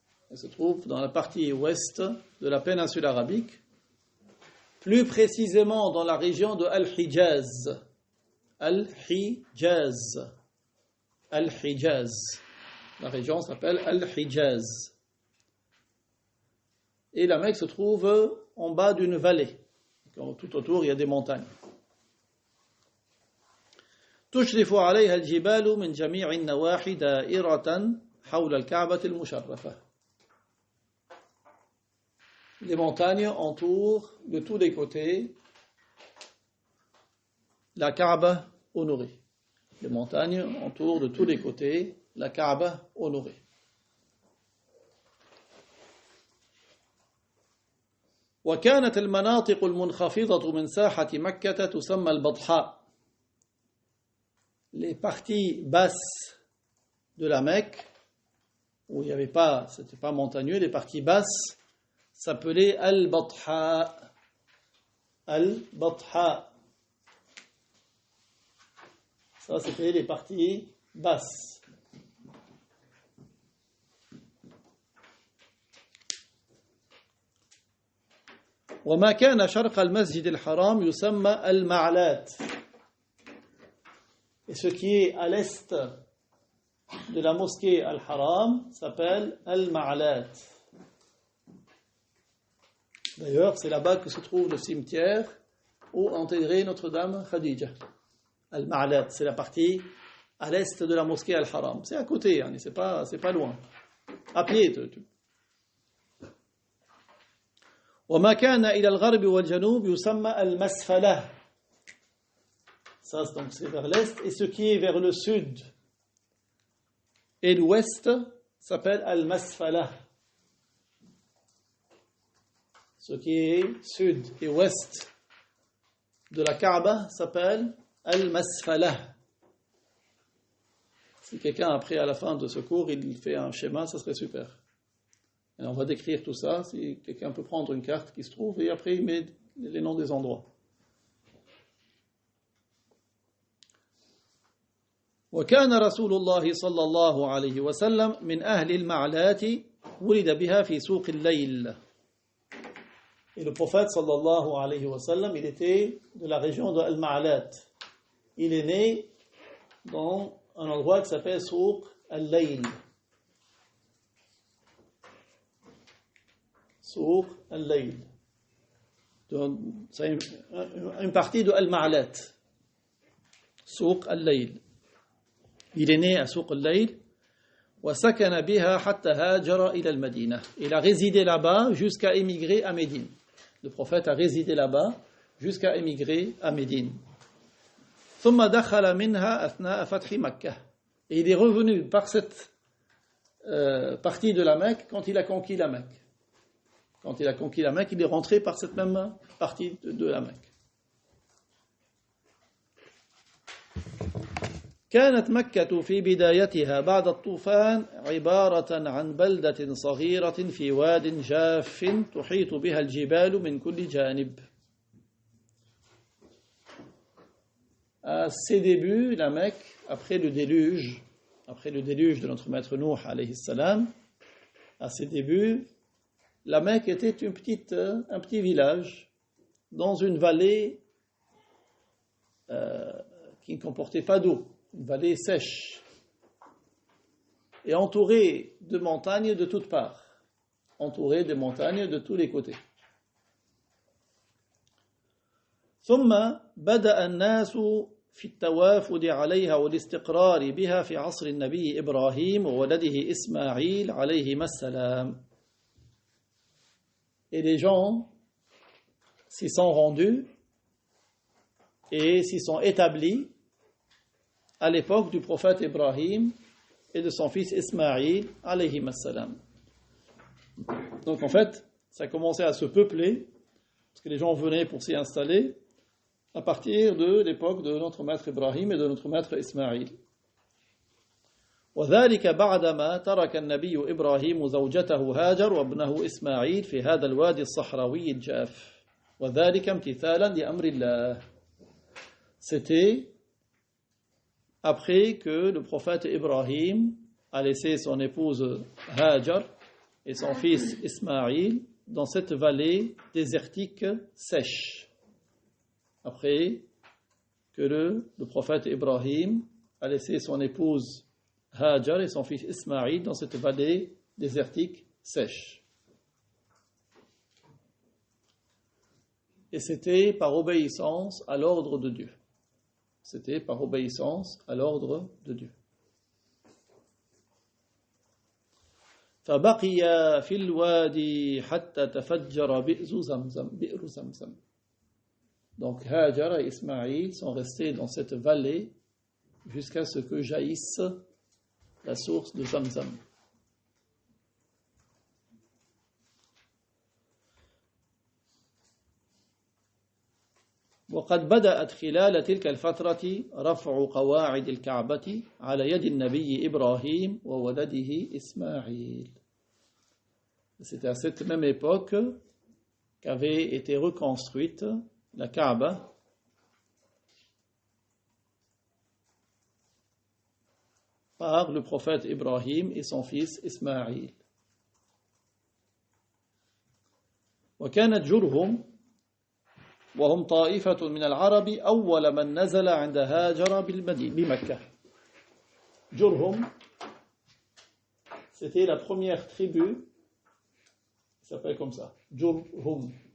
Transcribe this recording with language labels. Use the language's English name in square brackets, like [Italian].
[French] Elle se trouve dans la partie ouest de la péninsule arabique, plus précisément dans la région de Al-Hijaz. Al-Hijaz. Al-Hijaz. La région s'appelle Al-Hijaz. Et la Mecque se trouve en bas d'une vallée. Tout autour, il y a des montagnes. [Arabic] تشرف عليها الجبال من جميع النواحي دائرة حول الكعبة المشرفة. [French] Les montagnes entourent de tous les côtés la Kaaba honorée. Les montagnes entourent de tous les côtés la Kaaba honorée. [Arabic] وكانت المناطق المنخفضة من ساحة مكة تسمى البطحاء. [French] Les parties basses de la Mecque, où il n'y avait pas, c'était pas montagneux, les parties basses s'appelaient Al-Batha. Al-Batha. Ça, c'était les parties basses. [Arabic] وما كان شرق المسجد الحرام يسمى المعلات. [French] Et ce qui est à l'est de la mosquée Al-Haram s'appelle Al-Ma'lat. D'ailleurs, c'est là-bas que se trouve le cimetière où enterrée Notre-Dame Khadija. Al-Ma'lat, c'est la partie à l'est de la mosquée Al-Haram. C'est à côté, hein, c'est pas loin. À pied. [Arabic] وما كان إلى الغرب والجنوب يسمى المسفلة. [French] Ça, donc, c'est vers l'est. Et ce qui est vers le sud et l'ouest s'appelle Al-Masfala. Ce qui est sud et ouest de la Kaaba s'appelle Al-Masfala. Si quelqu'un, après, à la fin de ce cours, il fait un schéma, ça serait super. Et on va décrire tout ça. Si quelqu'un peut prendre une carte qui se trouve et après il met les noms des endroits. [Arabic] وكان رسول الله صلى الله عليه وسلم من أهل المعلات ولد بها في سوق الليل. [French] Et le prophète [Arabic] sallallahu alayhi wa sallam, [French] il était de la région de Al-Ma'lat. Il est né dans un endroit qui s'appelle Souq al-Layl. Souq al-Layl. C'est une partie de Al-Ma'lat. Souq al-Layl. Il est né à Souq al-Layl. [Arabic] وسكن بها حتى هاجر إلى المدينة. [French] Il a résidé là-bas jusqu'à émigrer à Médine. Le prophète a résidé là-bas jusqu'à émigrer à Médine. [Arabic] ثم دخل منها أثناء فتح مكة. [French] Et il est revenu par cette partie de la Mecque quand il a conquis la Mecque. Quand il a conquis la Mecque, il est rentré par cette même partie de la Mecque. [Arabic] كانت مكة في بدايتها بعد الطوفان عبارة عن بلدة صغيرة في واد جاف تحيط بها الجبال من كل جانب. [French] À ses débuts, la Mecque, après le déluge de notre maître Nuh [Arabic] alayhi salam, [French] à ses débuts, la Mecque était un petit village dans une vallée qui ne comportait pas d'eau. Une vallée sèche et entourée de montagnes de toutes parts, entourée de montagnes de tous les côtés. [Arabic] ثم بدأ الناس في التوافد عليها والاستقرار بها في عصر النبي إبراهيم وولده إسماعيل عليهما السلام. [French] Et les gens s'y sont rendus et s'y sont établis à l'époque du prophète Ibrahim et de son fils Ismaïl, [Arabic] alayhim as-salam. [French] Donc en fait, ça commençait à se peupler, parce que les gens venaient pour s'y installer, à partir de l'époque de notre maître Ibrahim et de notre maître Ismaïl. [Arabic] وذلك بعدما ترك النبي إبراهيم زوجته هاجر وابنه إسماعيل في هذا الوادي الصحراوي الجاف وذلك امتثالا لأمر الله. [French] C'était après que le prophète Ibrahim a laissé son épouse Hajar et son fils Ismaïl dans cette vallée désertique sèche. Après que le prophète Ibrahim a laissé son épouse Hajar et son fils Ismaïl dans cette vallée désertique sèche. Et c'était par obéissance à l'ordre de Dieu. C'était par obéissance à l'ordre de Dieu. [Arabic] فبقي في الوادي حتى تفجر بئر زمزم. [French] Donc Hajar et Ismaïl sont restés dans cette vallée jusqu'à ce que jaillisse la source de Zamzam. [Arabic] وقد بدأت خلال تلك الفترة رفع قواعد الكعبة على يد النبي إبراهيم وولده إسماعيل. [French] C'est à cette même époque qu'avait été reconstruite la Kaaba par le prophète Ibrahim et son fils Ismaïl. [Arabic] وكانت جرهم وهم طائفة من العرب أول من نزل عند هاجر بمكة. [French] جرهم, c'était la première tribu, ça s'appelle comme ça, Jurhum.